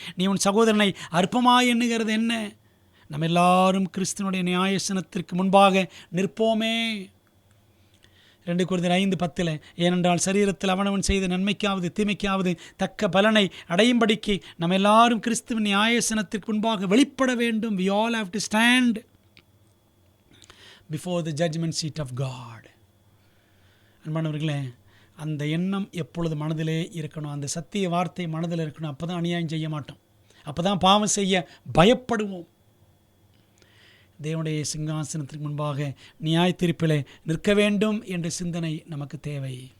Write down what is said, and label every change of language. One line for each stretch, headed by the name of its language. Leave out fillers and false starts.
Tamil: நீ உன் சகோதரனை அற்பமாய் எண்ணுகிறது என்ன? நம்ம எல்லாரும் கிறிஸ்துவனுடைய நியாயசனத்திற்கு முன்பாக நிற்போமே. 2 கொரிந்தியர் 5:10, ஏனென்றால் சரீரத்தில் அவனவன் செய்த நன்மைக்காவது தீமைக்காவது தக்க பலனை அடையும்படிக்கு நம்ம எல்லாரும் கிறிஸ்துவின் நியாயசனத்திற்கு முன்பாக வெளிப்பட வேண்டும்.
English: we all have to stand before the judgment seat of God.
Tamil: அன்பானவர்களே, அந்த எண்ணம் எப்பொழுது மனதிலே இருக்கணும். அந்த சத்திய வார்த்தை மனதில் இருக்கணும். அப்போ தான் அநியாயம் செய்ய மாட்டோம். அப்போ தான் பாவம் செய்ய பயப்படுவோம். தேவனுடைய சிங்காசனத்திற்கு முன்பாக நியாய தீர்ப்பிலே நிற்க வேண்டும் என்ற சிந்தனை நமக்கு தேவை.